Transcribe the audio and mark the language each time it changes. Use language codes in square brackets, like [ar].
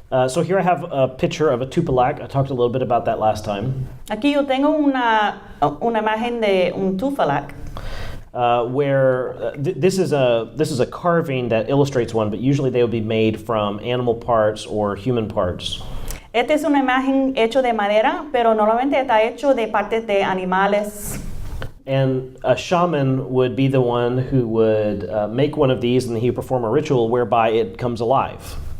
[en] So here I have a picture of a tupelak. I talked a little bit about that last time. [es] Aquí yo tengo una imagen de un tupelak. [en] Where this is a carving that illustrates one, but usually they would be made from animal parts or human parts. [es] Esta es una imagen hecho de madera, pero normalmente está hecho de partes de animales. [en] And a shaman would be the one who would make one of these, and he would perform a ritual whereby it comes alive.